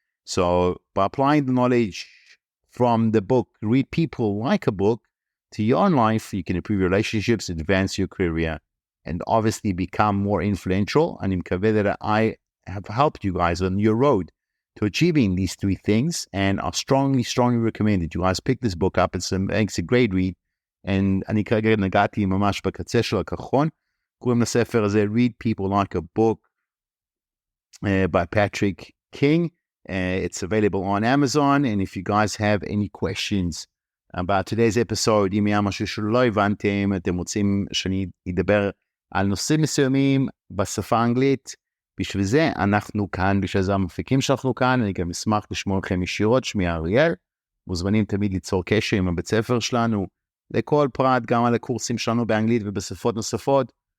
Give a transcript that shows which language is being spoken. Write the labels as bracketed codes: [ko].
[en] So by applying the knowledge from the book, Read People Like a Book, to your own life, you can improve your relationships, advance your career, and obviously become more influential. And I'm confident that I have helped you guys on your road to achieving these three things. And I strongly recommend that you guys pick this book up. It's a great read. And [he] אני כרגע נגעתי ממש בקצה של הקרחון. קוראים לספר הזה Read People Like a Book by Patrick King. [en] It's available on Amazon. And if you guys have any questions about today's episode, [he] אם היה משהו שלא הבנתם, אתם רוצים שאני אדבר על נושאים מסוימים בשפה האנגלית, בשביל זה אנחנו כאן, בשביל זה המפיקים שאנחנו כאן, אני גם אשמח לשמוע לכם ישירות, שמי אריאל, מוזמנים תמיד ליצור קשר עם הבית ספר שלנו, לכל פרט, גם על הקורסים שלנו באנגלית ובשפות נוספות.